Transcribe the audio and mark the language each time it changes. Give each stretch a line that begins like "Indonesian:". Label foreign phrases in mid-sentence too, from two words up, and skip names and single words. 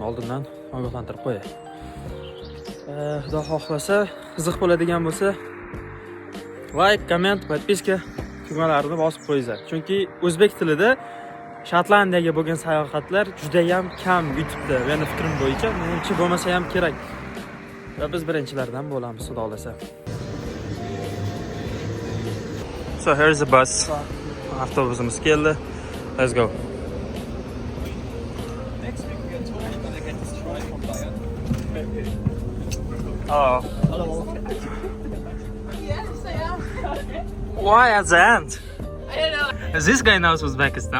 Uzbek: Oldindan ogohlantirib qo'yay. Xudo xohlasa, qiziq bo'ladigan bo'lsa, like, komment, podpiska tugmalarini bosib qo'yinglar. Chunki o'zbek tilida Shotlandiyaga bo'lgan sayohatlar juda ham kam YouTube'da. Meni fikrim bo'yicha, menimcha bo'lmasa ham kerak. Va biz birinchilardan bo'lamiz, xudo xolasa.
English: So here's the bus.
Uzbek: Avtobusimiz keldi.
English: Let's go. Next week we are gonna get this try from Bayern. Oh. Hello. Yes, I am. Why at the end? I don't know. Is this guy knows Uzbekistan?